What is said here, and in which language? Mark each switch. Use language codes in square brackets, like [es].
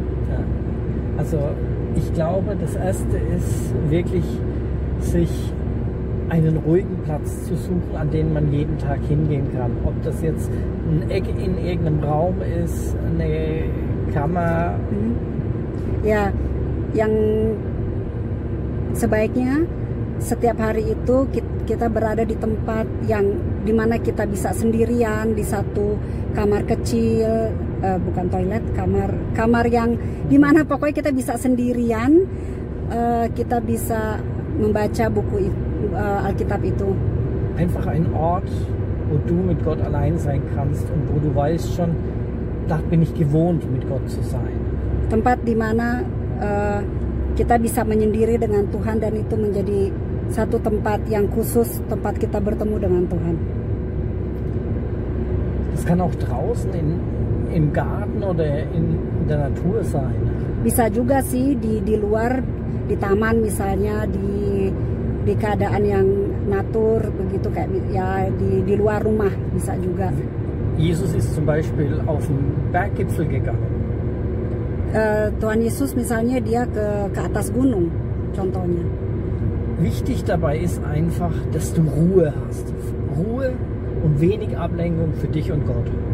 [de] Ja. Also, ich glaube, das Erste ist wirklich, sich einen ruhigen Platz zu suchen, an den man jeden Tag hingehen kann. Ob das jetzt ein Eck in irgendeinem Raum ist, eine Kammer, [id] Ya, yang sebaiknya setiap hari itu kita berada di tempat yang dimana kita bisa sendirian di satu kamar kecil, bukan toilet, kamar yang dimana pokoknya kita bisa sendirian, kita bisa membaca buku Alkitab itu. [de] Einfach ein Ort, wo du mit Gott allein sein kannst und wo du weißt schon, da bin ich gewohnt, mit Gott zu sein. [id] Tempat dimana kita bisa menyendiri dengan Tuhan, dan itu menjadi satu tempat yang khusus, tempat kita bertemu dengan Tuhan. [de] Das kann auch draußen im Garten oder in der Natur sein. [id] Bisa juga sih di luar, di taman misalnya, di keadaan yang natur begitu, kayak ya di luar rumah bisa juga. [de] Jesus ist zum Beispiel auf den Berggipfel gegangen. [id] Tuhan Yesus misalnya dia ke atas gunung contohnya. [de] Wichtig dabei ist einfach, dass du Ruhe hast. Ruhe und wenig Ablenkung für dich und Gott.